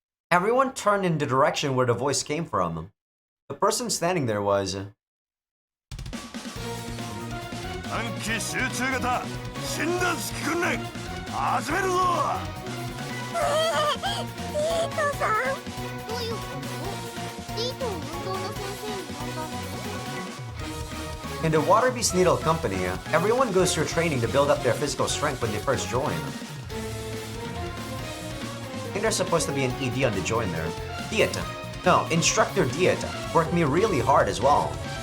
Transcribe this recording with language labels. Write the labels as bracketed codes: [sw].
[en] Everyone turned in the direction where the voice came from. The person standing there was... [ja] 短期集中型診断式訓練始めるぞ。リートさん。どういうこと？リートを運動の先生に呼んだの？ [en] In the Water Beast Needle Company, everyone goes through training to build up their physical strength when they first join. I think there's supposed to be an ED on the join there. Diet. No, Instructor Diet worked me really hard as well.